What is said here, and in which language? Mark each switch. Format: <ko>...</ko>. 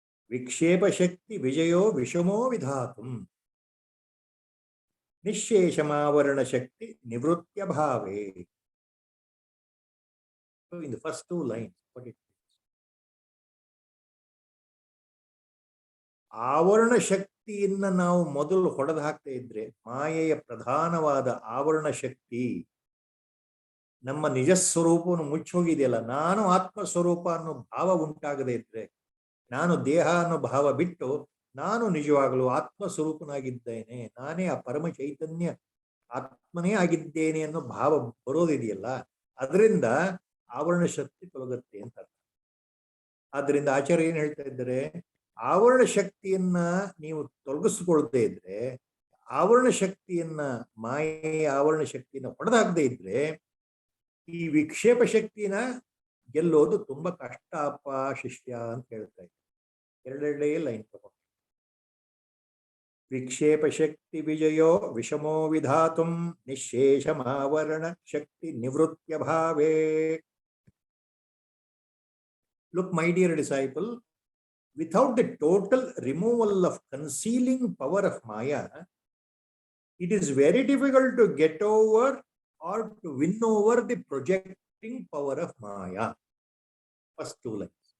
<sa>Vikshepa Shakti Vijayo Vishamo Vidhatum Nishcheshamarana Shakti Nivrutya Bhave.</sa> <en>So in the first two lines, what it means.</en> <kn>ಆವರಣ ಶಕ್ತಿಯನ್ನ ನಾವು ಮೊದಲು ಹೊಡೆದು ಹಾಕ್ತಾ ಇದ್ರೆ, ಮಾಯೆಯ ಪ್ರಧಾನವಾದ ಆವರಣ ಶಕ್ತಿ ನಮ್ಮ ನಿಜ ಸ್ವರೂಪವನ್ನು ಮುಚ್ಚೋಗಿದೆಯಲ್ಲ, ನಾನು ಆತ್ಮ ಸ್ವರೂಪ ಅನ್ನೋ ಭಾವ ಉಂಟಾಗದೇ ಇದ್ರೆ, ನಾನು ದೇಹ ಅನ್ನೋ ಭಾವ ಬಿಟ್ಟು ನಾನು ನಿಜವಾಗಲೂ ಆತ್ಮ ಸ್ವರೂಪನಾಗಿದ್ದೇನೆ, ನಾನೇ ಆ ಪರಮ ಚೈತನ್ಯ ಆತ್ಮನೇ ಆಗಿದ್ದೇನೆ ಅನ್ನೋ ಭಾವ ಬರೋದಿದೆಯಲ್ಲ, ಅದರಿಂದ ಆವರಣ ಶಕ್ತಿ ತೊಲಗುತ್ತೆ ಅಂತ. ಆದ್ರಿಂದ ಆಚಾರ್ಯ ಏನ್ ಹೇಳ್ತಾ ಇದ್ದಾರೆ, ಆವರಣ ಶಕ್ತಿಯನ್ನ ನೀವು ತೊಲಗಿಸ್ಕೊಳ್ದೇ ಇದ್ರೆ, ಆವರಣ ಶಕ್ತಿಯನ್ನ, ಮಾಯೆಯ ಆವರಣ ಶಕ್ತಿಯನ್ನ ಹೊಡೆದಾಗದೇ ಇದ್ರೆ, ಈ ವಿಕ್ಷೇಪ ಶಕ್ತಿನ ಗೆಲ್ಲೋದು ತುಂಬಾ ಕಷ್ಟ ಅಪ್ಪ ಶಿಷ್ಯ ಅಂತ ಹೇಳ್ತಾ ಇದ್ದಾರೆ. ಎರಡೆರಡೇ ಲೈನ್ ತಗೊಂಡು.</kn> <sa>ವಿಕ್ಷೇಪ ಶಕ್ತಿ ವಿಜಯೋ ವಿಷಮೋ ವಿಧಾತುಂ ನಿಶೇಷಮಾವರಣ ಶಕ್ತಿ ನಿವೃತ್ಯ ಭಾವೇ.</sa> <en>Look, my dear disciple, without the total removal of concealing power of Maya, it is very difficult to get over or to win over the projecting power of Maya. First two lines.</en>